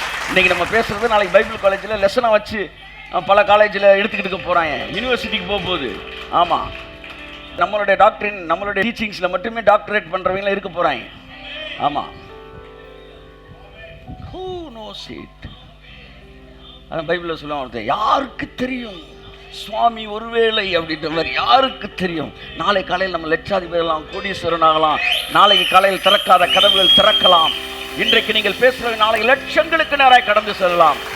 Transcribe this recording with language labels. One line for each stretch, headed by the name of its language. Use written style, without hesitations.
Tamil: இன்னைக்கு நம்ம பேசுறது நாளைக்கு பைபிள் காலேஜில் லெசனாக வச்சு பல காலேஜில் எடுத்துக்கிட்டு போகிறாங்க, யூனிவர்சிட்டிக்கு போகும்போது. ஆமாம், நம்மளுடைய டாக்டரின் நம்மளுடைய டீச்சிங்ஸில் மட்டுமே டாக்டரேட் பண்ணுறவங்களாம் இருக்க போகிறாங்க.
English: ஆமாம், who knows it?
Tamil: அதான் பைபிளில் சொல்லுவாங்க, யாருக்கு தெரியும் சுவாமி ஒருவேளை அப்படின்ற மாதிரி, யாருக்கு தெரியும் நாளை காலையில் நம்ம லட்சாதிபதிலாம் கோடீஸ்வரன் ஆகலாம், நாளைக்கு காலையில் திறக்காத கதவுகள் திறக்கலாம், இன்றைக்கு நீங்கள் பேசுறது நாளைக்கு லட்சங்களுக்கு நேராக கடந்து செல்லலாம்.